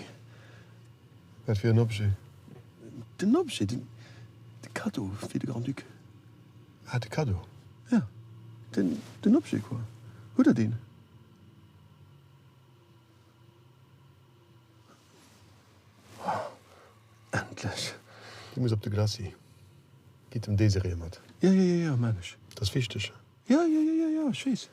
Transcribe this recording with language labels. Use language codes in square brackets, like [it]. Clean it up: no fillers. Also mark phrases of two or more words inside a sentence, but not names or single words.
[de] Was für ein Objet? Den Objet, den Cadeau für den Grand Duc. Ah, den Cadeau? Ja, den Objet, quoi. Gut, den. Endlich. Die muss auf der Glasse. Geht Desiree mit. Ja, Mensch. Das ist wichtig. Ja, ich weiß.